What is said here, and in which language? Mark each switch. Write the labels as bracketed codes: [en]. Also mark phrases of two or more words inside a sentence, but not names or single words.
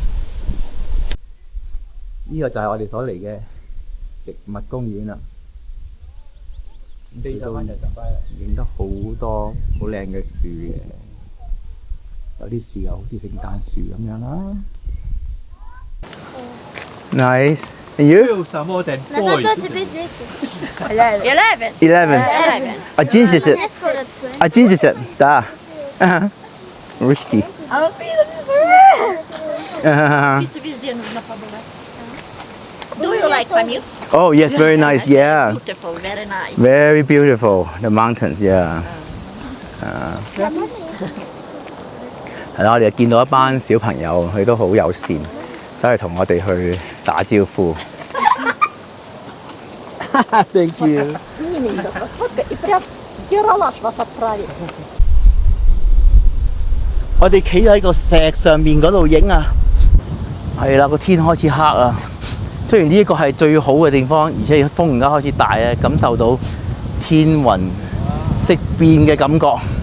[yue] 呢個就係我哋所嚟嘅植物公園啦。影得好多好靚嘅樹嘅。有啲樹又好似聖誕樹咁樣啦。 [en] Nice. And you? Eleven. 11. [ru] Да. Русский. [en] Do you like Pamir? Oh yes, very nice. Yeah. Beautiful, very nice. Very beautiful. The mountains. Yeah. [yue] 係啦，我哋見到一班小朋友，佢都好友善，走嚟同我哋去打招呼。 [en] Thank you。 [yue] 我哋企喺個石上面嗰度影啊，係啦，個天開始黑啊。雖然呢一個係最好嘅地方，而且風而家開始大咧，感受到天雲色變嘅感覺。